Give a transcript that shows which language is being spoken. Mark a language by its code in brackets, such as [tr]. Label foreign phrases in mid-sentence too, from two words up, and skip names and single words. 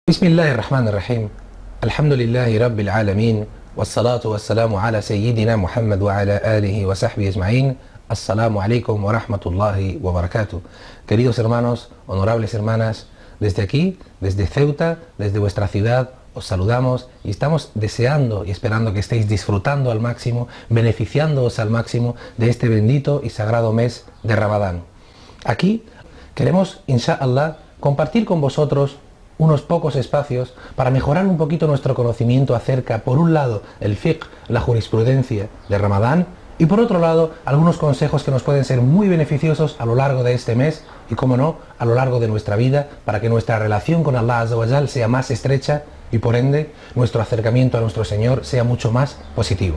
[ar] بسم الله الرحمن الرحيم. الحمد لله رب العالمين والصلاة والسلام على سيدنا محمد وعلى آله وصحبه أجمعين. السلام عليكم ورحمة الله وبركاته. [es] Queridos hermanos, honorables hermanas, desde aquí, desde Ceuta, desde vuestra ciudad, os saludamos y estamos deseando y esperando que estéis disfrutando al máximo, beneficiándoos al máximo de este bendito y sagrado mes de Ramadán. Aquí queremos, inshallah, compartir con vosotros unos pocos espacios para mejorar un poquito nuestro conocimiento acerca, por un lado, el fiqh, la jurisprudencia de Ramadán, y por otro lado, algunos consejos que nos pueden ser muy beneficiosos a lo largo de este mes y, como no, a lo largo de nuestra vida, para que nuestra relación con [ar] الله عز وجل [es] sea más estrecha y, por ende, nuestro acercamiento a nuestro Señor sea mucho más positivo.